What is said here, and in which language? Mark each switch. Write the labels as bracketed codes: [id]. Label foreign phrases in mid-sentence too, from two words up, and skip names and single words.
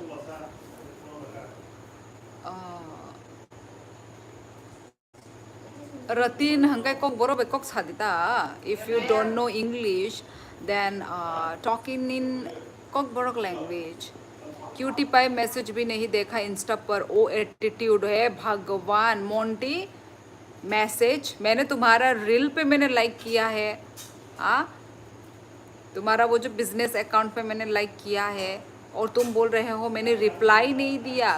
[trp] आ, Ratin hangkai kok boro be kok sadita. [en] If you don't know English, then talking in kok borok language. cutie pie [hi] मैसेज भी नहीं देखा इंस्टा पर, ओ एटीट्यूड है भगवान। मोंटी, मैसेज मैंने तुम्हारा रील पे मैंने लाइक किया है। आ, तुम्हारा वो जो [en] business account [hi] पे मैंने लाइक किया है, और तुम बोल रहे हो मैंने रिप्लाई नहीं दिया।